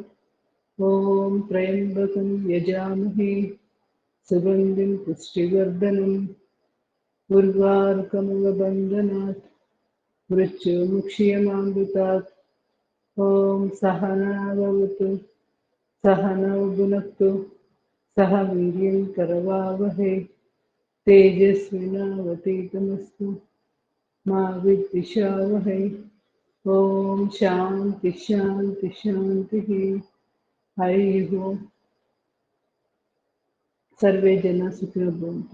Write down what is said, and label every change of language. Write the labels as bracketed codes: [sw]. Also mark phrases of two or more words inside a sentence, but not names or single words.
[sa] ఓం త్రయంబకం యజామహే సుగంధిం పుష్టివర్ధనం ఉర్వారుకమివ బంధనాత్ మృత్యుముక్షీయమామృతాత్. ఓం సహనావతు సహనౌ భునక్తు సహ వీర్యం కరవావహై तेजस्विनावतीतमस्तु मा विद्विषावहै. ओम शांति शांति शांति. हरिः ओम. सर्वे जना सुखिनो भवन्तु.